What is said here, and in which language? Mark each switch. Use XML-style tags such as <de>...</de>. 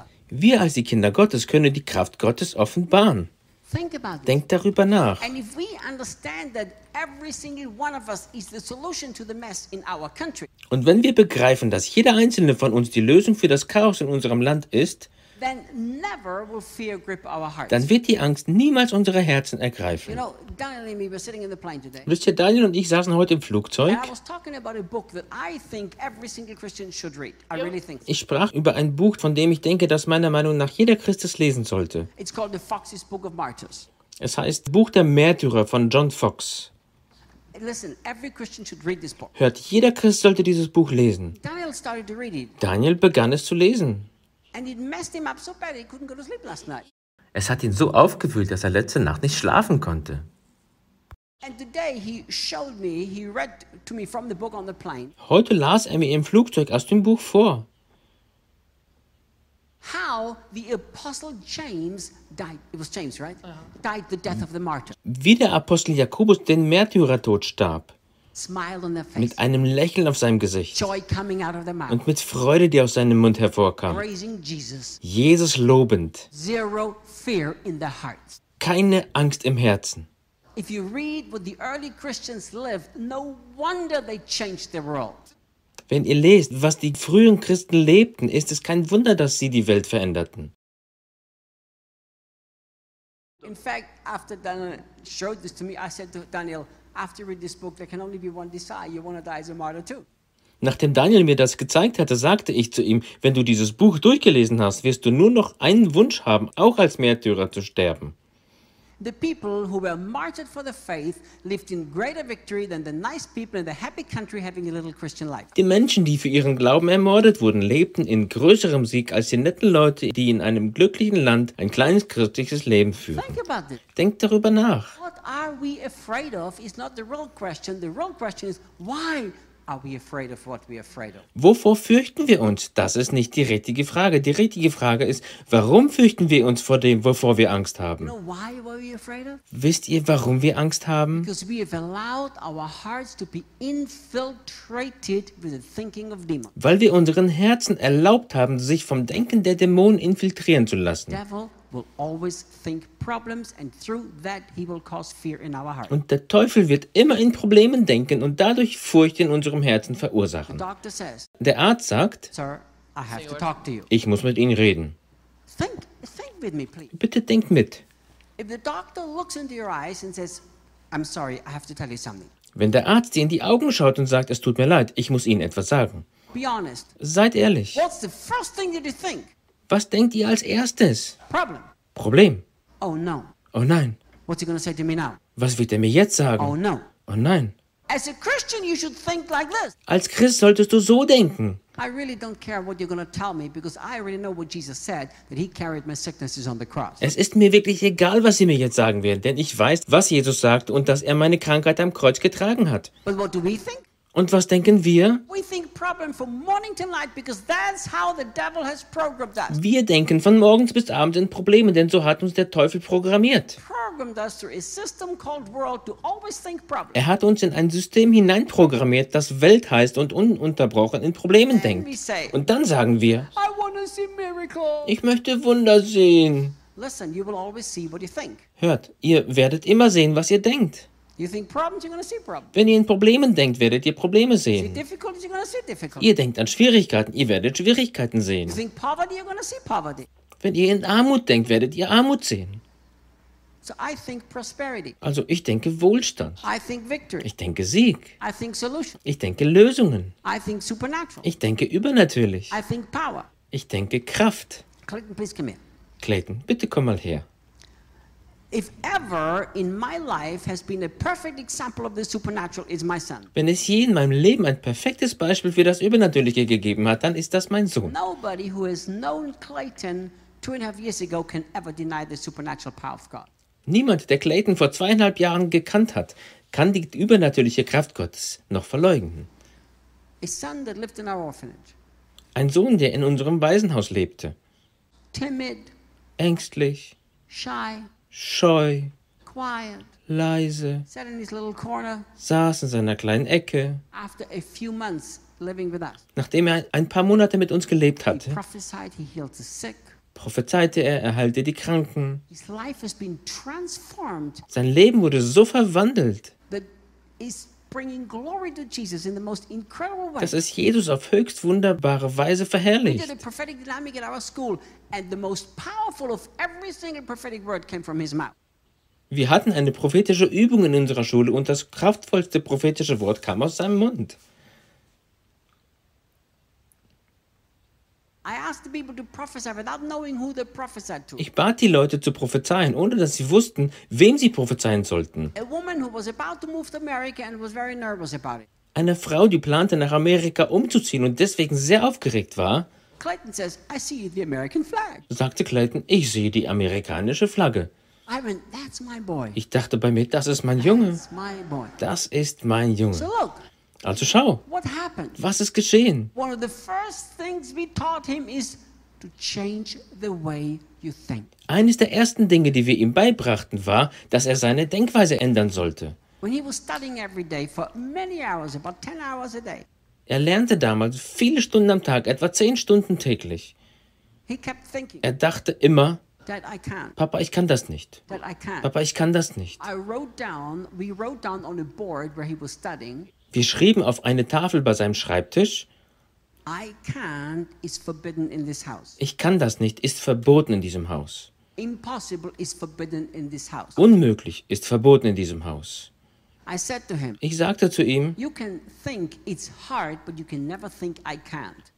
<de>Wir als die Kinder Gottes können die Kraft Gottes offenbaren. Denk darüber nach.</de> <en>And if we understand that every single one of us is the solution to the mess in our country.</en> <de>Und wenn wir begreifen, dass jeder einzelne von uns die Lösung für das Chaos in unserem Land ist,</de> <en>then never will fear grip our hearts.</en> <de>Dann wird die Angst niemals unsere Herzen ergreifen.</de> <en>You know, Daniel and me were sitting in the plane today.</en> <de>Wisst ihr, Daniel und ich saßen heute im Flugzeug.</de> <en>And I was talking about a book that I think every single Christian should read. I really think so.</en> <de>Ich sprach über ein Buch, von dem ich denke, dass meiner Meinung nach jeder Christ es lesen sollte.</de> <en>It's called The Fox's Book of Martyrs.</en> <de>Es heißt Buch der Märtyrer von John Fox.</de> <en>Listen, every Christian should read this book.</en> <de>Hört, jeder Christ sollte dieses Buch lesen.</de> <en>Daniel started to read it.</en> <de>Daniel begann es zu lesen.</de> <en>And it messed him up so bad he couldn't go to sleep last night.</en> <de>Es hat ihn so aufgewühlt, dass er letzte Nacht nicht schlafen konnte.</de> <en>And today he showed me, he read to me from the book on the plane.</en> <de>Heute las er mir im Flugzeug aus dem Buch vor.</de> <en>How the apostle James died. It was James, right? Died the death of the martyr.</en> <de>Wie der Apostel Jakobus den Märtyrertod starb.</de> <en>Smile on their face.</en> <de>Mit einem Lächeln auf seinem Gesicht.</de> <en>Joy coming out of their mouth.</en> <de>Und mit Freude, die aus seinem Mund hervorkam.</de> <en>Praising Jesus.</en> <de>Jesus lobend.</de> <en>Zero fear in their hearts.</en> <de>keine Angst im Herzen.</de> <en>If you read what the early Christians lived, no wonder they changed the world.</en> <de>Wenn ihr lest, was die frühen Christen lebten, ist es kein Wunder, dass sie die Welt veränderten.</de> <en>In fact, after Daniel showed this to me, I said to Daniel, after you read this book, there can only be one desire. You want to die as a martyr too.</en> <de>Nachdem Daniel mir das gezeigt hatte, sagte ich zu ihm, wenn du dieses Buch durchgelesen hast, wirst du nur noch einen Wunsch haben, auch als Märtyrer zu sterben.</de> <en>The people who were martyred for the faith lived in greater victory than the nice people in the happy country having a little Christian life.</en> <de>Die Menschen, die für ihren Glauben ermordet wurden, lebten in größerem Sieg als die netten Leute, die in einem glücklichen Land ein kleines christliches Leben führen.</de> <en>Think about it.</en> <de>Denkt darüber nach.</de> <en>What are we afraid of is not the real question. The real question is why are we afraid of what we are afraid of?</en> <de>Wovor fürchten wir uns? Das ist nicht die richtige Frage. Die richtige Frage ist, warum fürchten wir uns vor dem, wovor wir Angst haben?</de> <en>You know why were we afraid of?</en> <de>Wisst ihr, warum wir Angst haben?</de> <en>Because we have allowed our hearts to be infiltrated with the thinking of demons.</en> <de>Weil wir unseren Herzen erlaubt haben, sich vom Denken der Dämonen infiltrieren zu lassen.</de> <en>The devil will always think problems and through that he will cause fear in our heart.</en> <de>Und der Teufel wird immer in Problemen denken und dadurch Furcht in unserem Herzen verursachen. Der Arzt sagt,</de> <en>Sir, I have to talk to you.</en> <de>Ich muss mit Ihnen reden.</de> <en>Think with me, please.</en> <de>Bitte denk mit.</de> <en>If the doctor looks into your eyes and says, I'm sorry, I have to tell you something.</en> <de>Wenn der Arzt dir in die Augen schaut und sagt, es tut mir leid, ich muss Ihnen etwas sagen.</de> <en>Be honest.</en> <de>Seid ehrlich.</de> <en>What's the first thing that you think?</en> <de>Was denkt ihr als erstes?</de> <en>Problem.</en> <de>Problem.</de> <en>Oh no.</en> <de>Oh nein.</de> <en>What's he gonna say to me now?</en> <de>Was wird er mir jetzt sagen?</de> <en>Oh no.</en> <de>Oh nein.</de> <en>As a Christian, you should think like this.</en> <de>Als Christ solltest du so denken.</de> <en>I really don't care what you're gonna tell me because I already know what Jesus said that he carried my sicknesses on the cross.</en> <de>Es ist mir wirklich egal, was sie mir jetzt sagen werden, denn ich weiß, was Jesus sagt und dass er meine Krankheit am Kreuz getragen hat.</de> <en>But what do we think?</en> <de>Und was denken wir?</de> <en>We think problem from morning to night because that's how the devil has programmed us.</en> <de>Wir denken von morgens bis abends in Probleme, denn so hat uns der Teufel programmiert.</de> <en>Programmed us through a system called world to always think problems.</en> <de>Er hat uns in ein System hineinprogrammiert, das Welt heißt und ununterbrochen in Problemen denkt. Und dann sagen wir,</de> <en>I wanna see miracles.</en> <de>Ich möchte Wunder sehen.</de> <en>Listen, you will always see what you think.</en> <de>Hört, ihr werdet immer sehen, was ihr denkt.</de> <en>You think problems, you're gonna see problems.</en> <de>Wenn ihr in Problemen denkt, werdet ihr Probleme sehen.</de> <en>See difficulties, you're gonna see difficulties.</en> <de>Ihr denkt an Schwierigkeiten, ihr werdet Schwierigkeiten sehen.</de> <en>You think poverty, you're gonna see poverty.</en> <de>Wenn ihr in Armut denkt, werdet ihr Armut sehen.</de> <en>So I think prosperity.</en> <de>Also ich denke Wohlstand.</de> <en>I think victory.</en> <de>Ich denke Sieg.</de> <en>I think solution.</en> <de>Ich denke Lösungen.</de> <en>I think supernatural.</en> <de>Ich denke übernatürlich.</de> <en>I think power.</en> <de>Ich denke Kraft.</de> <en>Clayton, please come here.</en> <de>Clayton, bitte komm mal her.</de> <en>If ever in my life has been a perfect example of the supernatural, is my son.</en> <de>Wenn es je in meinem Leben ein perfektes Beispiel für das Übernatürliche gegeben hat, dann ist das mein Sohn.</de> <en>Nobody who has known Clayton 2.5 years ago can ever deny the supernatural power of God.</en> <de>Niemand, der Clayton vor 2.5 Jahren gekannt hat, kann die übernatürliche Kraft Gottes noch verleugnen.</de> <en>A son that lived in our orphanage.</en> <de>Ein Sohn, der in unserem Waisenhaus lebte.</de> <en>Timid.</en> <de>Ängstlich.</de> <en>Shy.</en> <de>Scheu,</de> <en>quiet,</en> <de>leise,</de> <en>sat in his little corner,</en> <de>saß in seiner kleinen Ecke.</de> <en>After a few months living with us,</en> <de>nachdem er ein paar Monate mit uns gelebt hatte,</de> <en>he prophesied, he healed the sick,</en> <de>prophezeite er heilte die Kranken.</de> <en>His life has been transformed,</en> <de>sein Leben wurde so verwandelt,</de> <en>that is bringing glory to Jesus in the most incredible way.</en> <de>Dass es Jesus auf höchst wunderbare Weise verherrlicht.</de> <en>We did a prophetic dynamic at our school, and the most powerful of every single prophetic word came from his mouth.</en> <de>Wir hatten eine prophetische Übung in unserer Schule und das kraftvollste prophetische Wort kam aus seinem Mund.</de> <en>I asked the people to prophesy without knowing who they prophesied to.</en> <de>Ich bat die Leute zu prophezeien, ohne dass sie wussten, wem sie prophezeien sollten.</de> <en>A woman who was about to move to America and was very nervous about it.</en> <de>Eine Frau, die plante, nach Amerika umzuziehen und deswegen sehr aufgeregt war.</de> <en>Clayton says, I see the American flag.</en> <de>Sagte Clayton, ich sehe die amerikanische Flagge.</de> <en>I went, that's my boy.</en> <de>Ich dachte bei mir, das ist mein Junge.</de> <en>That's my boy.</en> <de>Das ist mein Junge.</de> <en>So look.</en> <de>Also schau,</de> <en>what happened?</en> <de>Was ist geschehen?</de> <en>One of the first things we taught him is to change the way you think.</en> <de>Eines der ersten Dinge, die wir ihm beibrachten, war, dass er seine Denkweise ändern sollte.</de> <en>When he was studying every day for many hours, about 10 hours a day.</en> <de>Er lernte damals viele Stunden am Tag, etwa 10 Stunden täglich.</de> <en>He kept thinking.</en> <de>Er dachte immer,</de> <en>That I can't.</en> <de>Papa, ich kann das nicht.</de> <en>That I can't.</en> <de>Papa, ich kann das nicht.</de> <en>I wrote down, we wrote down on a board where he was studying.</en> <de>Wir schrieben auf eine Tafel bei seinem Schreibtisch.</de> <en>I can't is forbidden in this house.</en> <de>Ich kann das nicht, ist verboten in diesem Haus.</de> <en>Impossible is forbidden in this house.</en> <de>Unmöglich ist verboten in diesem Haus.</de> <en>I said to him,</en> <de>ich sagte zu ihm,</de> <en>you can think it's hard, but you can never think I can't.</en>